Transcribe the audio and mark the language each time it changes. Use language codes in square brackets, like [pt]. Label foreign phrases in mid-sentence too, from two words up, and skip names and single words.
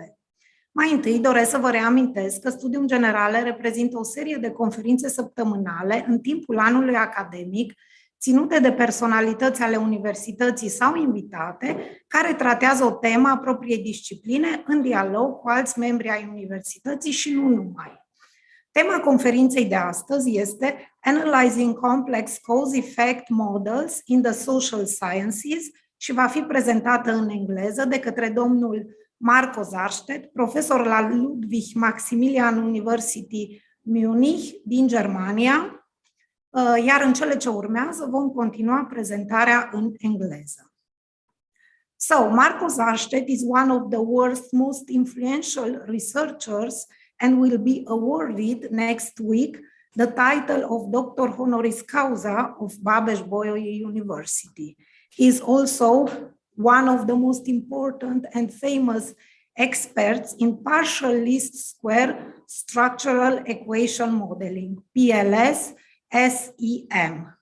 [ro] Mai întâi doresc să vă reamintesc că Studium Generale reprezintă o serie de conferințe săptămânale în timpul anului academic, ținute de personalități ale universității sau invitate, care tratează o temă a propriei discipline în dialog cu alți membri ai universității și nu numai. Tema conferinței de astăzi este Analyzing Complex Cause-Effect Models in the Social Sciences și va fi prezentată în engleză de către domnul Marco Sarstedt, profesor la Ludwig Maximilian University Munich din Germania, iar în cele ce urmează vom continua prezentarea în engleză. [en] So, Marco Sarstedt is one of the world's most influential researchers and will be awarded next week the title of Doctor Honoris Causa of Babeş-Bolyai University. He is also one of the most important and famous experts in partial least square structural equation modeling, PLS, SEM.